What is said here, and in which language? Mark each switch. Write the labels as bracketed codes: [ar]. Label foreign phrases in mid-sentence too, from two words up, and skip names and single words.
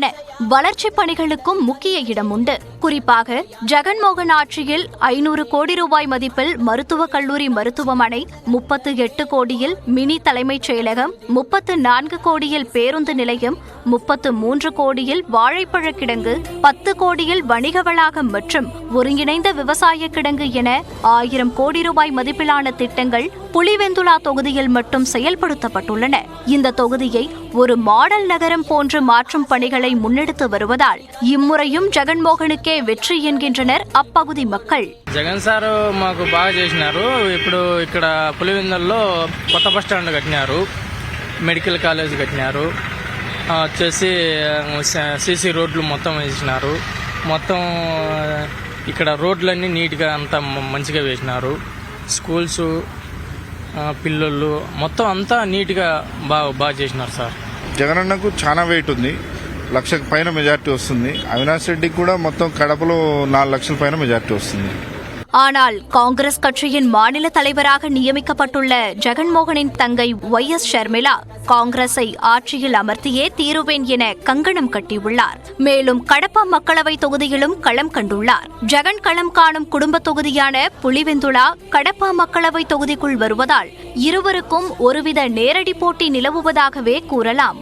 [ta] வளர்ச்சிப் பணிகளுக்கும் முக்கிய இடம் உண்டு. குறிப்பாக ஜெகன்மோகன் ஆட்சியில் 500 கோடி ரூபாய் மதிப்பில் மருத்துவக் கல்லூரி மருத்துவமனை, 38 கோடியில் மினி தலைமைச் செயலகம், 34 கோடியில் பேருந்து நிலையம், 33 கோடியில் வாழைப்பழ கிடங்கு, 10 கோடியில் வணிக வளாகம் மற்றும் ஒருங்கிணைந்த விவசாய கிடங்கு என 1000 கோடி ரூபாய் மதிப்பிலான திட்டங்கள் புலிவெந்துலா தொகுதியில் மட்டும் செயல்படுத்தப்பட்டுள்ளன. இந்த தொகுதியை ஒரு மாடல் நகரம் போன்று மாற்றும் பணிகளை முன்னெடுத்து வருவதால் இம்முறையும் ஜெகன்மோகனுக்கே வெற்றி என்கின்றனர் அப்பகுதி மக்கள். [te] జగన్ సార్ మాకు బాగా చేసినారు. ఇప్పుడు ఇక్కడ పులివెందులలో కొత్త [en] bus stand [te] కట్టినారు, [en] medical college [te] కట్టినారు, వచ్చేసి సీసీ రోడ్లు మొత్తం వేసినారు. మొత్తం ఇక్కడ రోడ్లన్నీ నీట్గా అంతా మంచిగా వేసినారు. స్కూల్స్, పిల్లలు మొత్తం అంతా నీట్గా బాగా చేసినారు సార్. జగన్ అన్నకు చాలా వెయిట్ ఉంది. 1 లక్షకు పైన మెజార్టీ వస్తుంది. అవినాష్ రెడ్డికి కూడా మొత్తం కడపలో 4 లక్షల పైన మెజార్టీ వస్తుంది. [ta] ஆனால் காங்கிரஸ் கட்சியின் மாநில தலைவராக நியமிக்கப்பட்டுள்ள ஜெகன்மோகனின் தங்கை ஒய்.எஸ். ஷர்மிளா காங்கிரஸை ஆட்சியில் அமர்த்தியே தீருவேன் என கங்கணம் கட்டியுள்ளார். மேலும் கடப்பா மக்களவை தொகுதியிலும் களம் கண்டுள்ளார். ஜெகன் களம் காணும் குடும்ப தொகுதியான புலிவெந்துலா கடப்பா மக்களவை தொகுதிக்குள் வருவதால் இருவருக்கும் ஒருவித நேரடி போட்டி நிலவுவதாகவே கூறலாம்.